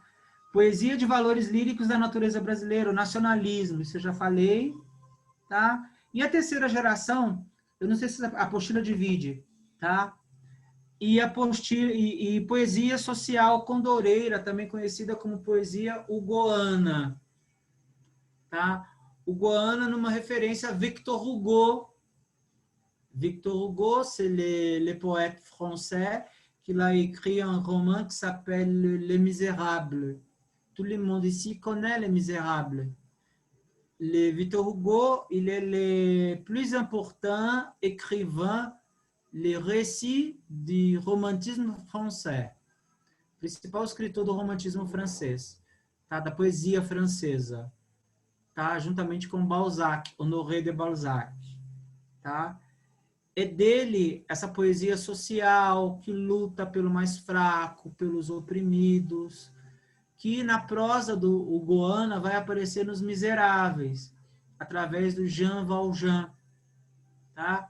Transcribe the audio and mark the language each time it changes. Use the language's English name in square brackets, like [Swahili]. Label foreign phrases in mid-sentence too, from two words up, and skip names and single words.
[Portuguese] Poesia de valores líricos da natureza brasileira, o nacionalismo, isso eu já falei, tá? E a terceira geração, eu não sei se a apostila divide, tá? E poesia social condoreira, também conhecida como poesia hugoana, tá? Hugoana numa referência a Victor Hugo. [French] Victor Hugo, c'est le poète français qui a écrit un roman qui s'appelle Les Misérables. Tout le monde ici connaît Les Misérables. Victor Hugo, il est le plus important écrivain, les récits du romantisme français. [Portuguese] Principal escritor do romantismo francês, tá? Da poesia francesa, tá? Juntamente com Balzac, Honoré de Balzac, tá? É dele essa poesia social que luta pelo mais fraco, pelos oprimidos, que na prosa do hugoana vai aparecer nos Miseráveis, através do Jean Valjean, tá?